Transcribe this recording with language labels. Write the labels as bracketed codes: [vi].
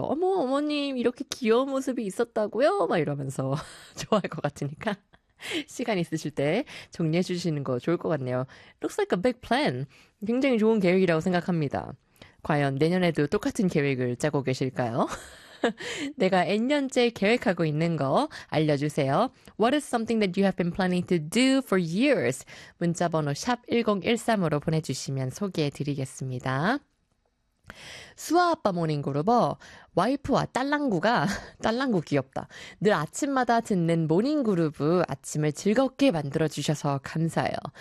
[ko] 어머 어머님 이렇게 귀여운 모습이 있었다고요? 막 이러면서 좋아할 것 같으니까 시간 있으실 때 정리해 주시는 거 좋을 것 같네요. [en] Looks like a big plan. [ko] 굉장히 좋은 계획이라고 생각합니다. 과연 내년에도 똑같은 계획을 짜고 계실까요? 내가 N년째 계획하고 있는 거 알려주세요. [en] What is something that you have been planning to do for years? [ko] 문자번호 샵 1013으로 보내주시면 소개해드리겠습니다. 수아아빠 모닝그룹어, 와이프와 딸랑구가, 딸랑구 귀엽다. 늘 아침마다 듣는 모닝그룹어 아침을 즐겁게 만들어주셔서 감사해요.